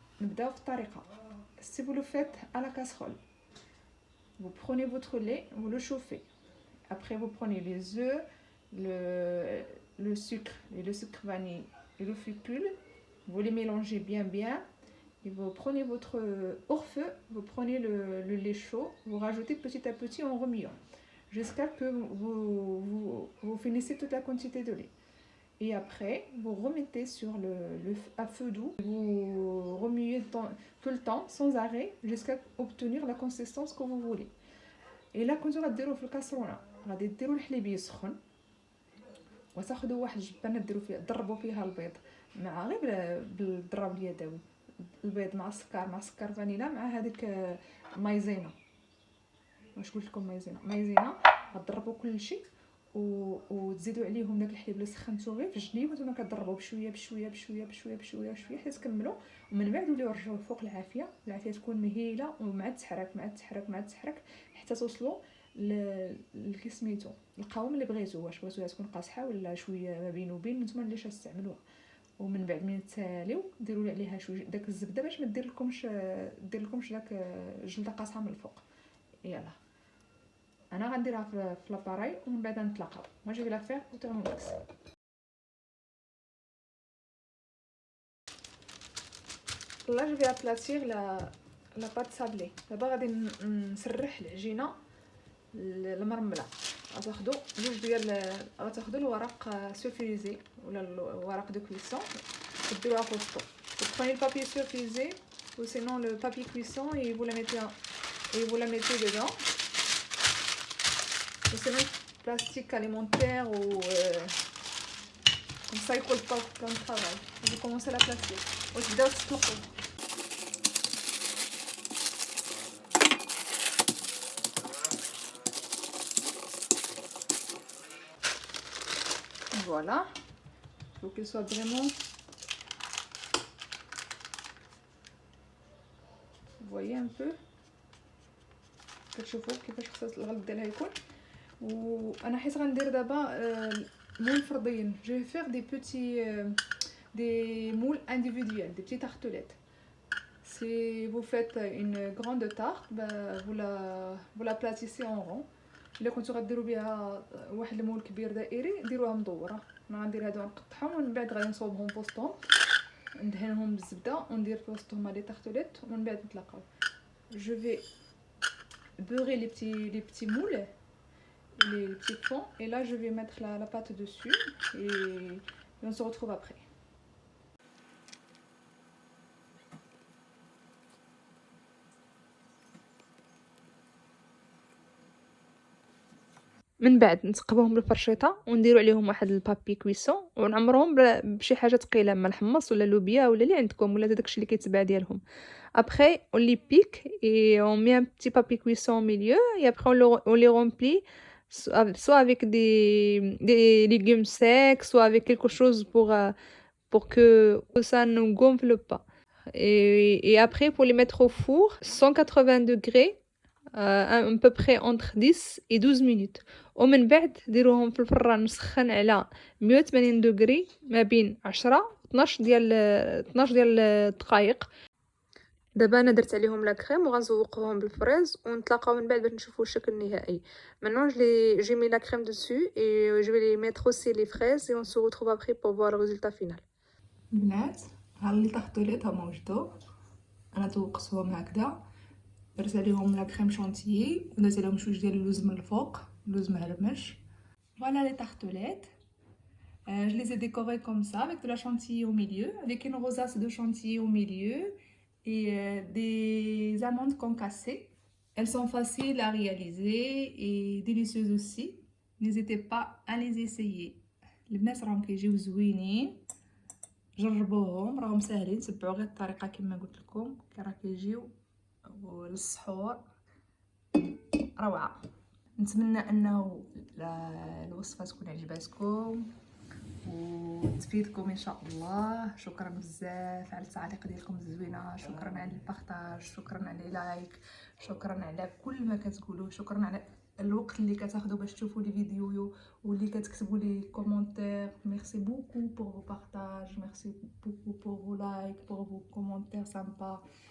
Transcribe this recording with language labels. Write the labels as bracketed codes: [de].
[ar] نبداو في الطريقه. [fr] Si vous le faites à la casserole, vous prenez votre lait, vous le chauffez. Après vous prenez les œufs, le sucre et le sucre vanille et le fécule, vous les mélangez bien. Et vous prenez votre hors-feu, vous prenez le lait chaud, vous rajoutez petit à petit en remuant jusqu'à que vous finissez toute la quantité de lait. Et après, vous remettez sur à feu doux, vous remuez tout le temps sans arrêt jusqu'à obtenir la consistance que vous voulez. Et là, quand vous [ar] غديروا في الكاسرونه غادي ديروا الحليب يسخن وتاخذوا واحد الجبانه ديروا فيها ضربوا فيها البيض مع غير بالضرب اليدوي، البيض مع السكر فانيلا مع هذيك مايزينا. واش قلت لكم مايزينا غتضربوا كلشي وتزيدوا عليهم داك الحليب اللي سخنتو غير في الجليب، وانتم كتضربوا بشويه بشويه بشويه بشويه بشويه بشويه حتى تكملوا. ومن بعد وليو رجعوا الفوق العافيه تكون مهيله، ومع التحرك مع التحرك حتى توصلوا لكي سميتو القوام اللي بغيتو، واش بغيتوها تكون قاصحه ولا شويه ما بين وبين، نتوما اللي تستعملوها. ومن بعد من تساليو ديروا عليها شويه داك الزبده باش ما دير لكمش داك الجلده قاصحه من الفوق. يلا انا غنديرها في لاباراي ومن بعد نتلاقاو. [fr] moi je vais la faire au thermomix. là je vais aplatir la pâte sablée. [ar] دابا غادي نسرح العجينه المرمله. غتاخذوا جوج ديال غتاخذوا الورق سولفيزي ولا الورق دو كويسون ديروها في وسطو. [fr] vous prenez le papier sulfurisé ou sinon le papier cuisson et vous la mettez dedans. c'est même plastique alimentaire ou comme ça il colle pas au plan de travail. vous commencez à l'aplatir [ar] وتبداو تسلقوا. [fr] voilà, il faut qu'elle soit vraiment, vous voyez un peu [ar] كتشوفوا كيفاش خصها الغلط ديالها يكون. وانا حيت غندير دابا مول فردين. [fr] je vais faire des petits des moules individuels, des petites tartelettes. si vous faites une grande tarte vous la platissez en rond. [ar] الا كنتو غديروا بها واحد المول كبير دائري ديروها مدوره. انا غندير هادو نقطعهم ومن بعد غادي نصوبهم في وسطهم ندهنهم بالزبده وندير في وسطهم لي تارتوليت ومن بعد نتلاقاو. [fr] je vais beurrer les petits moules, les petits fonds, et là je vais mettre la pâte dessus et on se retrouve après. [ar] من بعد نتقبوهم بالفرشيطه ونديروا عليهم واحد البابي كويسون ونعمرهم بشي حاجه ثقيله، اما الحمص ولا لوبيا ولا اللي عندكم ولا داكشي اللي كيتباع ديالهم. [fr] après on les pique et on met un petit papier cuisson au milieu et après on les remplit soit avec des légumes secs, soit avec quelque chose pour que ça ne gonfle pas. Et après pour les mettre au four 180 degrés à peu près entre 10 et 12 minutes. [ar] ومن بعد ديروهم في الفران مسخن على 180 دغري ما بين 10 12 ديال الدقائق. دابا انا درت عليهم لا كريم وغنزوقهم بالفريز ونتلاقاو من بعد باش نشوفوا الشكل النهائي. [fr] maintenant j'ai mis la crème dessus et je vais les mettre aussi les fraises et on se retrouve après pour voir le résultat final. [ar] البنات ها اللي طحطوليت هما وجدوا. انا ذوقتهم هكذا، درت عليهم لا كريم شونتيي ودرت عليهم شويه ديال اللوز من الفوق، لوز مهرمش. [fr] voilà les tartelettes. Je les ai décorées comme ça avec de la chantilly au milieu, avec une rosace de chantilly au milieu et des amandes concassées. Elles sont faciles à réaliser et délicieuses aussi. N'hésitez pas à les essayer. [ar] البنات راهم كيجيو زوينين، جربوهم راهم ساهلين، تبعوا غير الطريقه كما قلت لكم راه كيجيو للسحور روعه. نتمنى انه الوصفه تكون عجباتكم وتفيدكم ان شاء الله. شكرا بزاف على التعليق ديالكم الزوينه، شكرا على البارطاج، شكرا على لايك، شكرا على كل ما كتقولوا، شكرا على الوقت اللي كتاخذوا باش تشوفوا لي فيديو واللي كتكتبوا لي كومونتير. [fr] ميرسي بوكو pour vos partages, merci beaucoup pour vos likes, pour vos commentaires sympas.